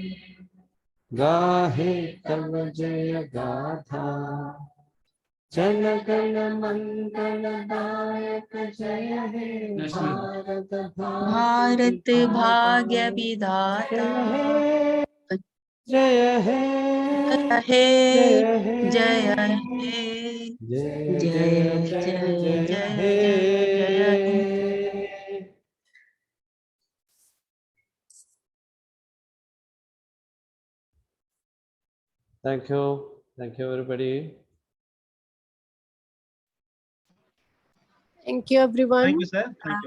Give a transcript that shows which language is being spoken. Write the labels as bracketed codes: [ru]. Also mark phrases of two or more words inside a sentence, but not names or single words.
[bn] গাহে তব জয় গাথা জন গণ মঙ্গল দায়ক জয় হে ভারত ভাগ্য বিধাতা জয় হে জয় হে জয় জয় জয় জয় [en] Thank you everybody. Thank you, everyone. Thank you, sir. Thank you.